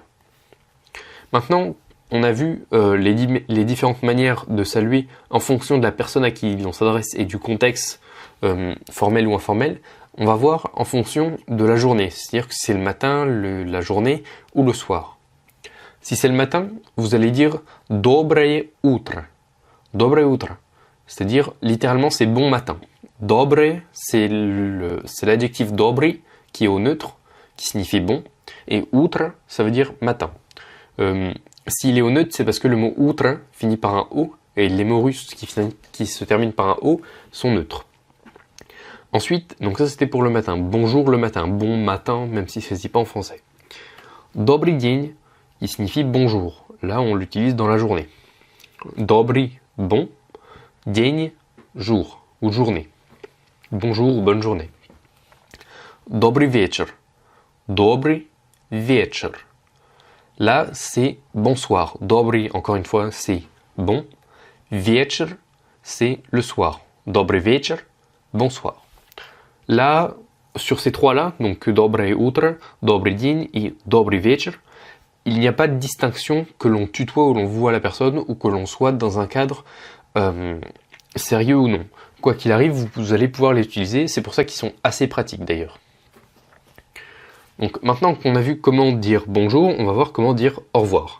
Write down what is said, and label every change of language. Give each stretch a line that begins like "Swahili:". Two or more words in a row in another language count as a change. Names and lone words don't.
French: Maintenant, on a vu les différentes manières de saluer en fonction de la personne à qui on s'adresse et du contexte formel ou informel. On va voir en fonction de la journée, c'est-à-dire que c'est le matin, la journée ou le soir.
Russian: Si c'est le matin, vous allez dire доброе утро. Доброе утро.
French: C'est-à-dire, littéralement, c'est bon matin. Доброе, c'est l'adjectif добрый qui est au neutre, qui signifie bon. Et утро, ça veut dire matin. S'il est au neutre, c'est parce que le mot утро finit par un O, et les mots russes qui se terminent par un O sont neutres. Ensuite, donc ça c'était pour le matin. Bonjour le matin, bon matin, même si ça ne se dit pas en français.
Russian: Добрый день,
French: il signifie bonjour. Là, on l'utilise dans la journée. Добрый, bon. День, jour ou journée. Bonjour ou bonne journée.
Russian: Добрый вечер. Добрый вечер.
French: Là, c'est bonsoir. Добрый, encore une fois, c'est bon. Вечер, c'est le soir.
Russian: Добрый вечер,
French: bonsoir. Là, sur ces trois-là, donc
Russian: доброе утро, добрый день
French: et
Russian: добрый вечер,
French: il n'y a pas de distinction que l'on tutoie ou l'on voit la personne ou que l'on soit dans un cadre sérieux ou non. Quoi qu'il arrive, vous allez pouvoir les utiliser, c'est pour ça qu'ils sont assez pratiques d'ailleurs. Donc maintenant qu'on a vu comment dire bonjour, on va voir comment dire au revoir.